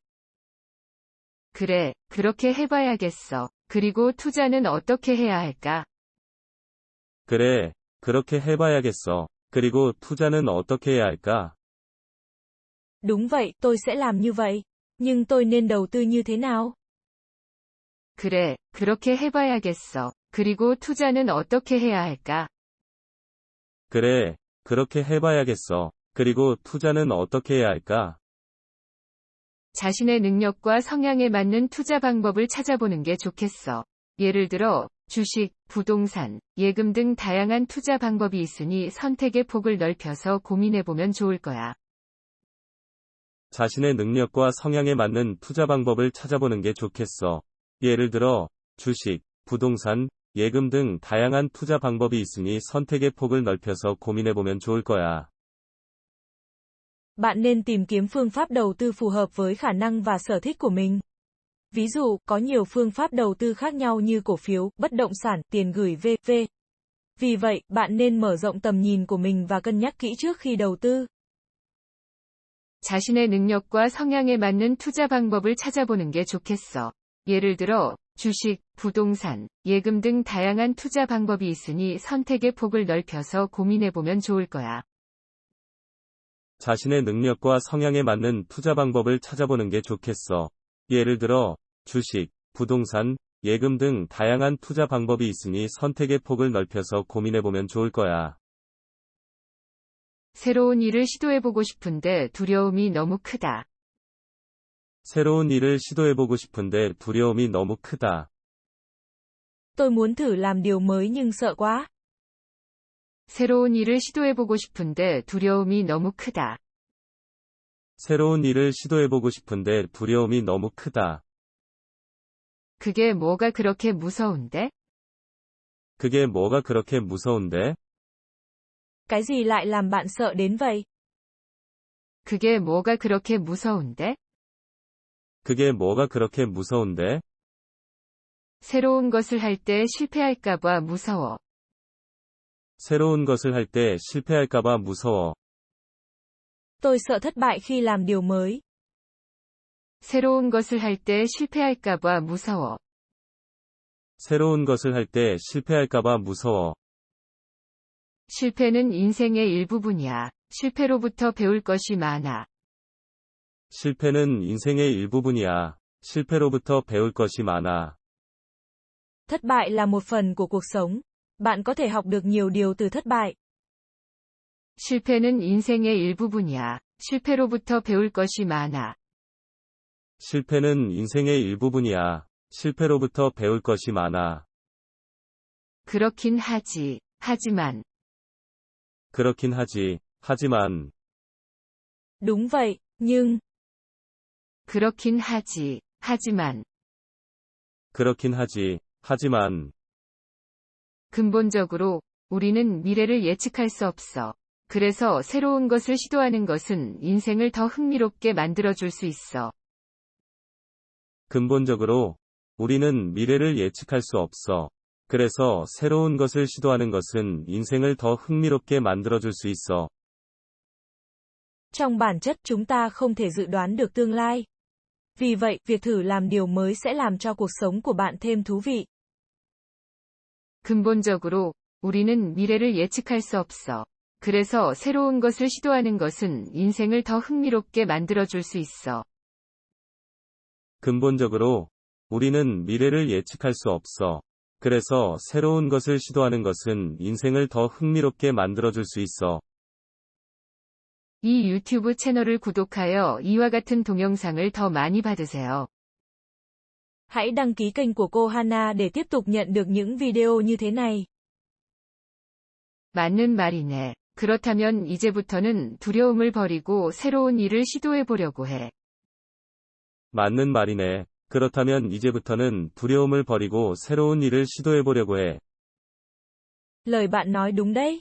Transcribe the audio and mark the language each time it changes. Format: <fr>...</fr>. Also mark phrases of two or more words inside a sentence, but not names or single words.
<ko>그래, 그렇게 해봐야겠어. 그리고 투자는 어떻게 해야 할까? 그래, 그렇게 해봐야겠어. 그리고 투자는 어떻게 해야 할까?</ko> <vi>Đúng vậy, tôi sẽ làm như vậy. Nhưng tôi nên đầu tư như thế nào?</vi> <ko>그래, 그렇게 해봐야겠어. 그리고 투자는 어떻게 해야 할까? 그래, 그렇게 해봐야겠어. 그리고 투자는 어떻게 해야 할까? 자신의 능력과 성향에 맞는 투자 방법을 찾아보는 게 좋겠어. 예를 들어, 주식, 부동산, 예금 등 다양한 투자 방법이 있으니 선택의 폭을 넓혀서 고민해보면 좋을 거야. 자신의 능력과 성향에 맞는 투자 방법을 찾아보는 게 좋겠어. 예를 들어, 주식, 부동산, 예금 등 다양한 투자 방법이 있으니 선택의 폭을 넓혀서 고민해보면 좋을 거야.</ko> <vi>Bạn nên tìm kiếm phương pháp đầu tư phù hợp với khả năng và sở thích của mình. Ví dụ, có nhiều phương pháp đầu tư khác nhau như cổ phiếu, bất động sản, tiền gửi v.v. Vì vậy, bạn nên mở rộng tầm nhìn của mình và cân nhắc kỹ trước khi đầu tư.</vi> <ko>자신의 능력과 성향에 맞는 투자 방법을 찾아보는 게 좋겠어. 예를 들어, 주식, 부동산, 예금 등 다양한 투자 방법이 있으니 선택의 폭을 넓혀서 고민해보면 좋을 거야. 자신의 능력과 성향에 맞는 투자 방법을 찾아보는 게 좋겠어. 예를 들어, 주식, 부동산, 예금 등 다양한 투자 방법이 있으니 선택의 폭을 넓혀서 고민해보면 좋을 거야. 새로운 일을 시도해보고 싶은데 두려움이 너무 크다. 새로운 일을 시도해보고 싶은데 두려움이 너무 크다.</ko> <vi>Tôi muốn thử làm điều mới nhưng sợ quá.</vi> <ko>새로운 일을 시도해보고 싶은데 두려움이 너무 크다. 새로운 일을 시도해보고 싶은데 두려움이 너무 크다. 그게 뭐가 그렇게 무서운데? 그게 뭐가 그렇게 무서운데?</ko> <vi>Cái gì lại làm bạn sợ đến vậy?</vi> <ko>그게 뭐가 그렇게 무서운데? 그게 뭐가 그렇게 무서운데? 새로운 것을 할 때 실패할까봐 무서워. 새로운 것을 할 때 실패할까봐 무서워.</ko> <vi>Tôi sợ thất bại khi làm điều mới.</vi> <ko>새로운 것을 할 때 실패할까봐 무서워. 새로운 것을 할 때 실패할까봐 무서워. 실패는 인생의 일부분이야. 실패로부터 배울 것이 많아. 실패는 인생의 일부분이야. 실패로부터 배울 것이 많아.</ko> <vi>Thất bại là một phần của cuộc sống. Bạn có thể học được nhiều điều từ thất bại.</vi> <ko>실패는 인생의 일부분이야. 실패로부터 배울 것이 많아. 실패는 인생의 일부분이야. 실패로부터 배울 것이 많아. 그렇긴 하지. 하지만. 그렇긴 하지. 하지만.</ko> <vi>Đúng vậy, nhưng.</vi> <ko>그렇긴 하지. 하지만. 그렇긴 하지. 하지만. 근본적으로, 우리는 미래를 예측할 수 없어. 그래서 새로운 것을 시도하는 것은 인생을 더 흥미롭게 만들어줄 수 있어. 근본적으로, 우리는 미래를 예측할 수 없어. 그래서 새로운 것을 시도하는 것은 인생을 더 흥미롭게 만들어줄 수 있어.</ko> <vi>Trong bản chất chúng ta không thể dự đoán được tương lai. Vì vậy, việc thử làm điều mới sẽ làm cho cuộc sống của bạn thêm thú vị.</vi> <ko>근본적으로, 우리는 미래를 예측할 수 없어. 그래서 새로운 것을 시도하는 것은 인생을 더 흥미롭게 만들어줄 수 있어. 근본적으로, 우리는 미래를 예측할 수 없어. 그래서 새로운 것을 시도하는 것은 인생을 더 흥미롭게 만들어줄 수 있어. 이 유튜브 채널을 구독하여 이와 같은 동영상을 더 많이 받으세요.</ko> <vi>Hãy đăng ký kênh của cô Hana để tiếp tục nhận được những video như thế này.</vi> <ko>맞는 말이네. 그렇다면 이제부터는 두려움을 버리고 새로운 일을 시도해 보려고 해. 맞는 말이네. 그렇다면 이제부터는 두려움을 버리고 새로운 일을 시도해 보려고 해.</ko> <vi>Lời bạn nói đúng đấy.</vi>